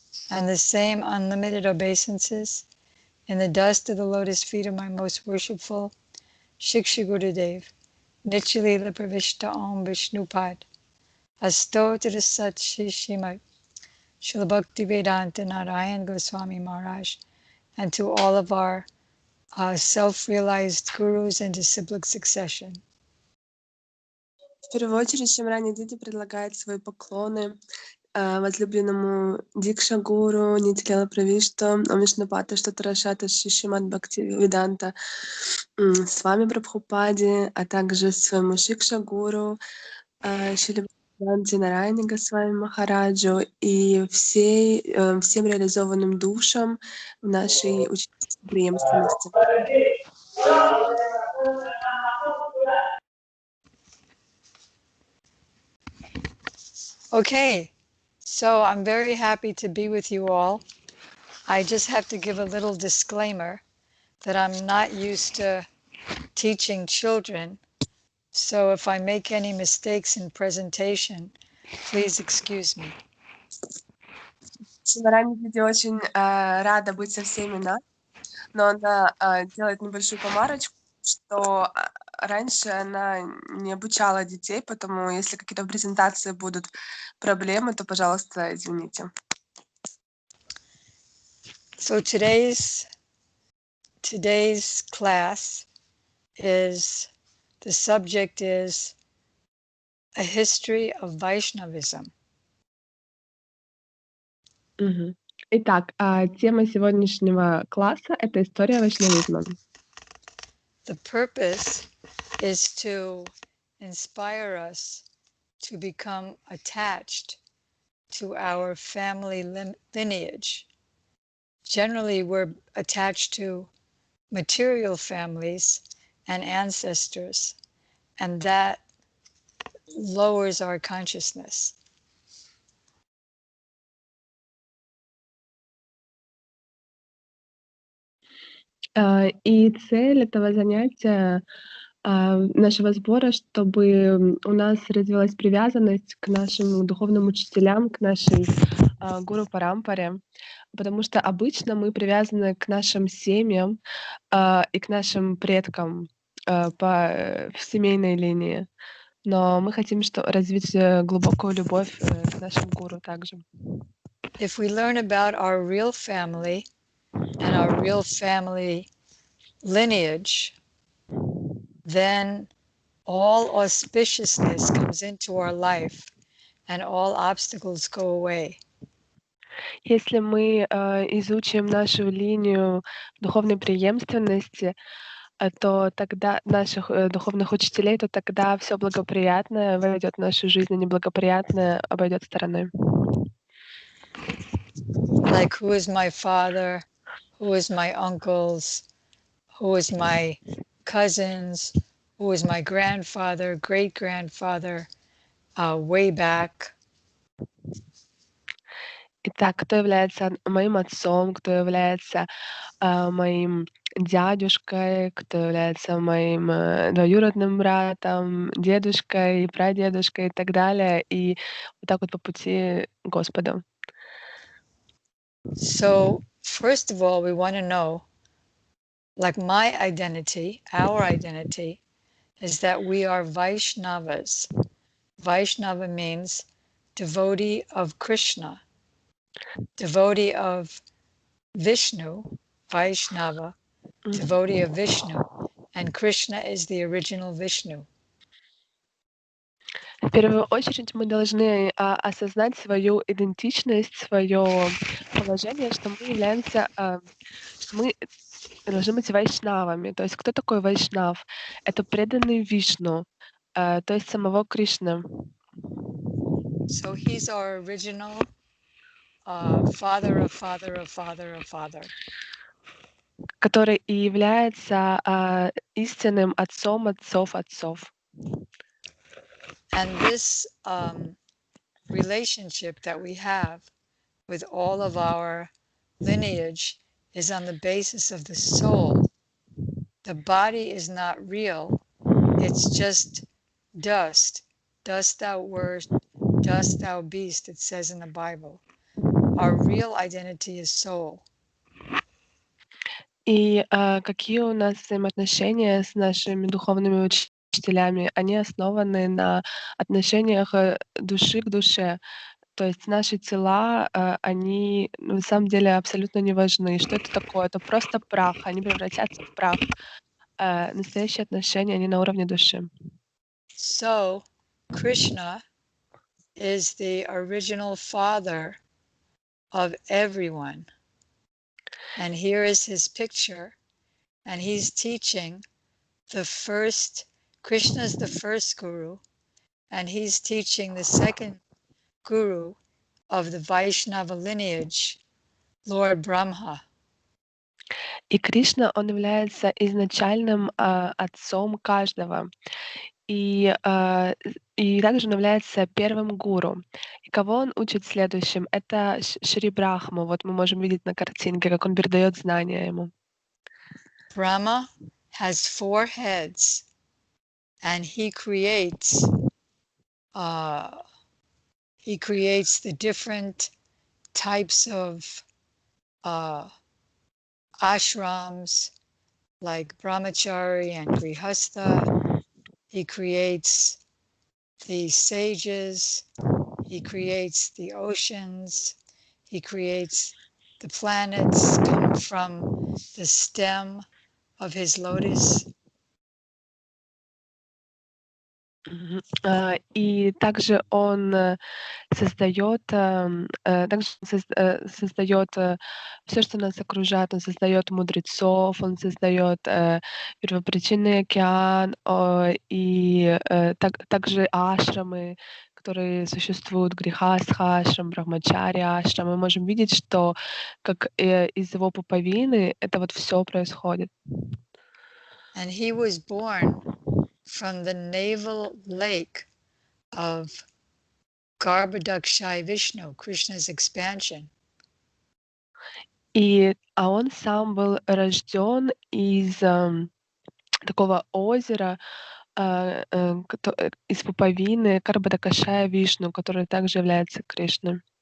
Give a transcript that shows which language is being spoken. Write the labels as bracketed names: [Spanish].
[English] And the same unlimited obeisances in the dust of the lotus feet of my most worshipful Shiksha Gurudev, Nityalila Pravishta Om Vishnupad Astotra Sat Shishimat Srila Bhaktivedanta Narayan Goswami Maharaj, and to all of our self-realized gurus in disciplic succession. [Russian] В первую очередь, Шамрани Диди предлагает свои поклоны возлюбленному Дикша Гуру, Нитилела Правишту, Вишнупата Штатарашата Шишимат Бхактивиданта с вами Прабхупаде, а также своему Шикша Гуру, Шили Нарайни Госвами Махараджу и всем реализованным душам в нашей ученической преемственности. [English] Okay, so I'm very happy to be with you all. I just have to give a little disclaimer that I'm not used to teaching children, so if I make any mistakes in presentation, please excuse me. [Russian] Шамрани Диди очень рада быть со всеми нами, но она делает небольшую помарочку, что раньше она не обучала детей, поэтому если какие-то в презентации будут проблемы, то, пожалуйста, извините. [English] So today's class the subject is a history of Vaishnavism. [Russian] Итак, тема сегодняшнего класса — это история вайшнавизма. [English] The purpose is to inspire us to become attached to our family lineage. Generally, we're attached to material families and ancestors, and that lowers our consciousness. [Russian] И цель этого занятия, нашего сбора, чтобы у нас развилась привязанность к нашим духовным учителям, к нашей гуру парампаре, потому что обычно мы привязаны к нашим семьям и к нашим предкам в семейной линии. Но мы хотим развить глубокую любовь к нашим гуру также. [English] If we learn about our real family and our real family lineage, then all auspiciousness comes into our life and all obstacles go away. [Russian] Если мы изучим нашу линию духовной преемственности, то тогда наших духовных учителей, то тогда все благоприятное войдет в нашу жизнь, а неблагоприятное обойдет стороной. [English] Like, who is my father? Who is my uncles? Who is my cousins? Who is my grandfather, great-grandfather, way back? [Russian] Итак, кто является моим отцом, кто является моим дядюшкой, кто является моим двоюродным братом, дедушкой, прадедушкой и так далее, и вот так вот по пути Господа. [English] So, first of all, we want to know, like my identity, our identity, is that we are Vaishnavas. Vaishnava means devotee of Krishna, devotee of Vishnu, Vaishnava, devotee of Vishnu, and Krishna is the original Vishnu. [Russian] В первую очередь мы должны осознать свою идентичность, свое положение, что мы являемся, что мы должны быть вайшнавами. То есть кто такой вайшнав? Это преданный Вишну, то есть самого Кришны. [English] So he's our original father of father of father of father. [Russian] Который и является истинным отцом отцов отцов. [English] And this relationship that we have with all of our lineage is on the basis of the soul. the body is not real, it's just dust. Dust thou wert, dust thou beast, it says in the Bible. Our real identity is soul. [Russian] И какие у нас взаимоотношения с нашими духовными учителями? Они основаны на отношениях души к душе. То есть наши тела, они на самом деле абсолютно не важны. Что это такое? Это просто прах, они превратятся в прах. Настоящие отношения, они на уровне души. [English] So, Krishna is the original father of everyone. And here is his picture. And he's teaching Krishna is the first guru, and he's teaching the second guru of the Vaishnava lineage, Lord Brahma. [Russian] И Кришна, он является изначальным отцом каждого. И также он является первым гуру. И кого он учит следующим? Это Шри Брахму. Вот мы можем видеть на картинке, как он передает знания ему. [English] Brahma has 4 heads, and he creates the different types of ashrams, like brahmachari and grihastha. He creates the sages, he creates the oceans, he creates the planets come from the stem of his lotus. [Russian] И также он создает все, что нас окружает. Он создает мудрецов, он создает первопричинный океан, и также ашрамы, которые существуют, грихастха ашрам, брахмачари ашрам. Мы можем видеть, что как из его пуповины это вот все происходит. [English] And he was born from the navel lake of Garbhodakshai Vishnu, Krishna's expansion. [Russian] А он сам был рожден из такого озера, из пуповины Гарбхадакшая Вишну, который также является Кришной.